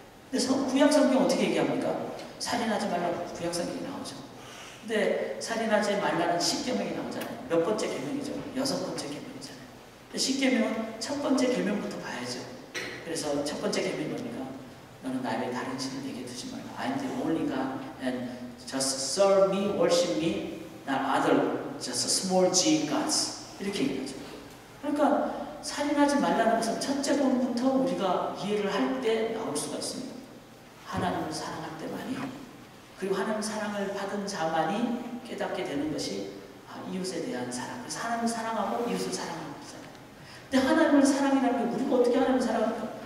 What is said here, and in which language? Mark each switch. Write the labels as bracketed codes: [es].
[ko] 근데 구약 성경 어떻게 얘기합니까? 살인하지 말라고 구약 성경이 나오죠. 근데 살인하지 말라는 10계명이 나오잖아요. 몇 번째 계명이죠? 6번째 계명이잖아요. 10계명은 첫 번째 계명부터 봐야죠. 그래서 첫 번째 계명이 뭡니까? 너는 나의 다른 신을 내게 두지 말라. [en] I'm the only God and just serve me, worship me, not other, just small g gods. [ko] 이렇게 얘기하죠. 그러니까 살인하지 말라는 것은 첫째 본부터 우리가 이해를 할 때 나올 수가 있습니다. 하나님을 사랑할 때만이 그리고 하나님 사랑을 받은 자만이 깨닫게 되는 것이 이웃에 대한 사랑. 그래서 하나님을 사랑하고 이웃을 사랑하는 거잖아요. 근데 하나님을 사랑이라는 게 우리가 어떻게 하나님을 사랑합니까?